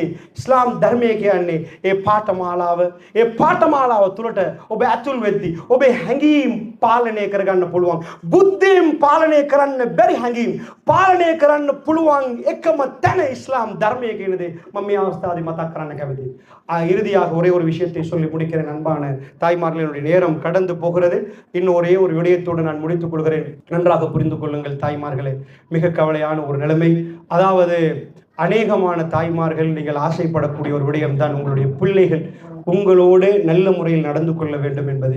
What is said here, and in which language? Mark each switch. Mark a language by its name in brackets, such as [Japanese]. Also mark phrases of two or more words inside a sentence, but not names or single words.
[Sinhala] ඉස්ලාම් ධර්මය කියන්නේ ඒ පාඨමාලාව. ඒ පාඨමාලාව තුළට ඔබ ඇතුල් වෙද්දී ඔබේ හැඟීම් පාලනය කරගන්න පුළුවන්. බුද්ධියෙන් පාලනය කරන්න බැරි හැඟීම් පාලනය කරන්න පුළුවන් එකම තැන ඉස්ලාම් ධර්මය කියන දේ මම මේ අවස්ථාවේ මතක් කරන්න කැමතියි. [Tamil] இறுதியாக ஒரே ஒரு விஷயத்தை சொல்லி முடிக்கிறேன். அன்பான தாய்மார்களுடைய நேரம் கடந்து போகிறது. இன்னும் ஒரே ஒரு விடயத்தோடு நான் முடித்துக் கொள்கிறேன். நன்றாக புரிந்து கொள்ளுங்கள் தாய்மார்களே. மிக கவலையான ஒரு நிலைமை. அதாவது அநேகமான தாய்மார்கள் நீங்கள் ஆசைப்படக்கூடிய ஒரு விடயம் தான் உங்களுடைய பிள்ளைகள் உங்களோடு நல்ல முறையில் நடந்து கொள்ள வேண்டும் என்பது.